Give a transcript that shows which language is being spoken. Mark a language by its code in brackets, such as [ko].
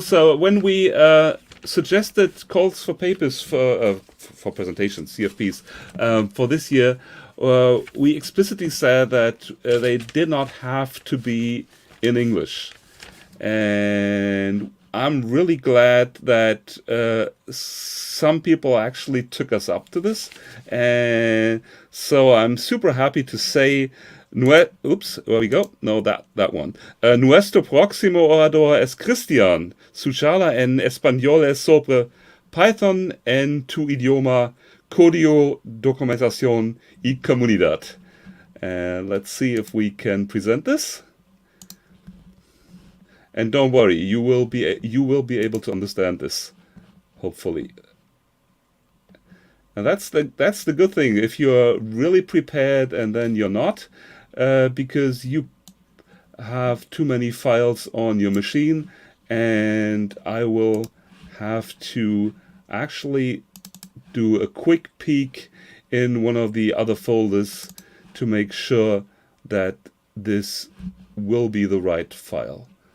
[en] So when we suggested calls for papers for presentations, CFPs, for this year, we explicitly said that they did not have to be in English. And I'm really glad that some people actually took us up to this. And so I'm super happy to say, oops, where we go? No, that one. [es] Nuestro próximo orador es Cristian. Su charla en español es sobre Python en tu idioma, código, documentación y comunidad. [en] Let's see if we can present this. And don't worry, you will be able to understand this, hopefully. And that's the good thing. If you're really prepared and then you're not, because you have too many files on your machine, and I will have to actually do a quick peek in one of the other folders to make sure that this will be the right file.